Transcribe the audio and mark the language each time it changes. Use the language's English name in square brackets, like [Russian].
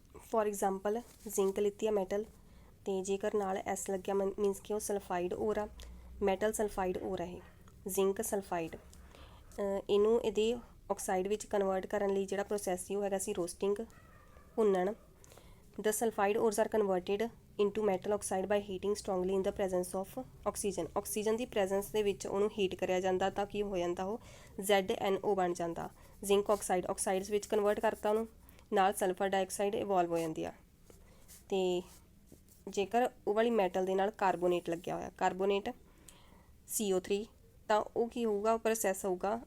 [Punjabi] For example zinc ਲਿੱਤੀ ਆ metal, ਅਤੇ ਜੇਕਰ ਨਾਲ S ਲੱਗਿਆ ਮੀਨਸ ਕਿ ਉਹ ਸਲਫਾਈਡ ਓਰ ਆ, ਮੈਟਲ ਸਲਫਾਈਡ ਓਰ ਆ ਇਹ, ਜ਼ਿੰਕ ਸਲਫਾਈਡ। ਇਹਨੂੰ ਇਹਦੇ ਆਕਸਾਈਡ ਵਿੱਚ ਕਨਵਰਟ ਕਰਨ ਲਈ ਜਿਹੜਾ ਪ੍ਰੋਸੈਸ ਸੀ ਉਹ ਹੈਗਾ ਸੀ roasting, ਭੁੰਨਣ। [English] The sulfide ores are converted into metal oxide by heating strongly in the presence of oxygen. [Punjabi] Oxygen ਦੀ presence ਦੇ ਵਿੱਚ ਉਹਨੂੰ ਹੀਟ ਕਰਿਆ ਜਾਂਦਾ ਤਾਂ ਕੀ ਹੋ ਜਾਂਦਾ ਉਹ ZNO ਬਣ ਜਾਂਦਾ। ਜ਼ਿੰਕ ਆਕਸਾਈਡ ਆਕਸਾਈਡਸ ਵਿੱਚ ਕਨਵਰਟ ਕਰਤਾ ਉਹਨੂੰ, ਨਾਲ ਸਲਫਰ ਡਾਈਆਕਸਾਈਡ ਇਵੋਲਵ ਹੋ ਜਾਂਦੀ ਆ। ਤੇ ਜੇਕਰ ਉਹ ਵਾਲੀ ਮੈਟਲ ਦੇ ਨਾਲ ਕਾਰਬੋਨੇਟ ਲੱਗਿਆ ਹੋਇਆ, ਕਾਰਬੋਨੇਟ CO3, ਤਾਂ ਉਹ ਕੀ ਹੋਊਗਾ, ਉਹ ਪ੍ਰੋਸੈਸ ਹੋਊਗਾ।